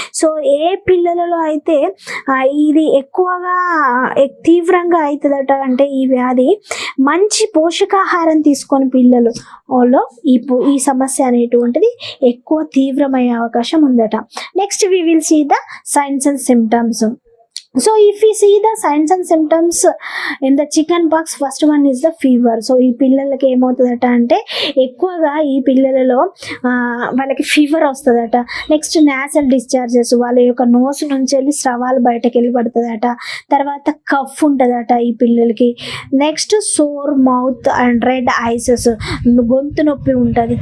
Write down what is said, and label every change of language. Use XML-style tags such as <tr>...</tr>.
<te>So ఏ పిల్లలలో అయితే ఇది ఎక్కువగా తీవ్రంగా అవుతుందట అంటే ఈ వ్యాధి మంచి పోషకాహారం తీసుకొని పిల్లలలో ఈ సమస్య అనేటువంటిది ఎక్కువ తీవ్రమయ్యే అవకాశం ఉందట.</te> <en>Next we will see the signs and symptoms. So if we see the signs and symptoms in the chicken pox, first one is the fever.</en> <te>So ఈ పిల్లలకి ఏమవుతుందట అంటే ఎక్కువగా ఈ పిల్లలలో వాళ్ళకి ఫీవర్ వస్తుందట. నెక్స్ట్ నేసల్ డిశ్చార్జెస్, వాళ్ళ యొక్క నోస్ నుంచి వెళ్ళి స్రవాలు బయటకు వెళ్ళి పడుతుందట. తర్వాత కఫ్ ఉంటుందట ఈ పిల్లలకి. Next sour mouth and red ఐసెస్, గొంతు నొప్పి ఉంటుంది.</te>